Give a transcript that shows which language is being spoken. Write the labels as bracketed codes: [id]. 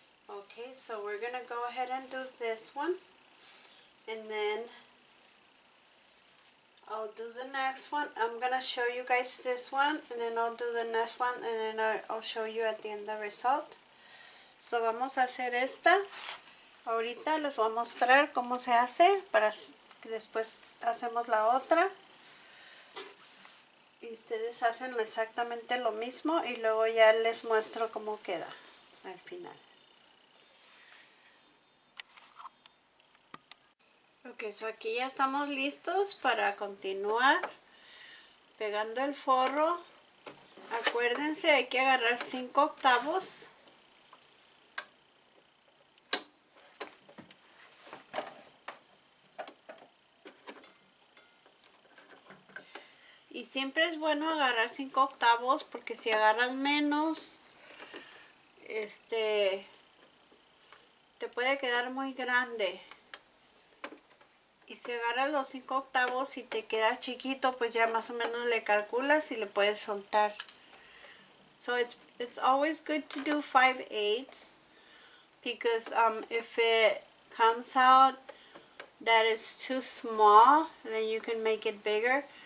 [en] Okay, so we're gonna go ahead and do this one, and then I'll do the next one. I'm gonna show you guys this one, and then I'll do the next one, and then I'll show you at the end the result. [es] So vamos a hacer esta. Ahorita les voy a mostrar cómo se hace para que después hacemos la otra. Y ustedes hacen exactamente lo mismo y luego ya les muestro cómo queda al final. Ok, so aquí ya estamos listos para continuar pegando el forro. Acuérdense, hay que agarrar 5/8. Y siempre es bueno agarrar 5/8 porque si agarras menos, te puede quedar muy grande. Y si agarras los 5/8 y te queda chiquito, pues ya más o menos le calculas y le puedes soltar. [en] So it's always good to do 5/8 because if it comes out that is too small, then you can make it bigger.